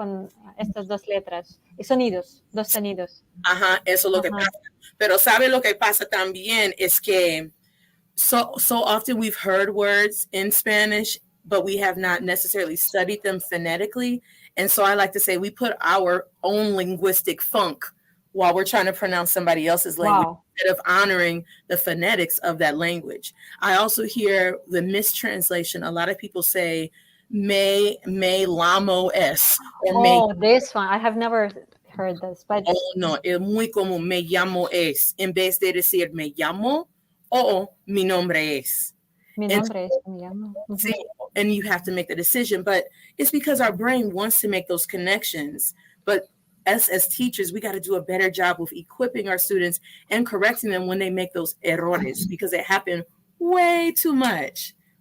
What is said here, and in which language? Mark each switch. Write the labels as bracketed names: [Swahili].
[Spanish] Con estas dos letras y sonidos, dos sonidos. Ajá, eso es lo que pasa. Pero ¿sabe lo que pasa también? [English] Es que so often we've heard words in Spanish, but we have not necessarily studied them phonetically. And so I like to say we put our own linguistic funk while we're trying to pronounce somebody else's language instead of honoring the phonetics of that language. I also hear the mistranslation. A lot of people say [Spanish] me lamo es. [English] Or this one. I have never heard this. But [Spanish] no, es muy común. Me llamo es. En vez de decir me llamo, mi nombre es. Mi nombre es, me llamo. [English] See, and you have to make the decision. But it's because our brain wants to make those connections. But as teachers, we got to do a better job of equipping our students and correcting them when they make those errores, because they happen way too much.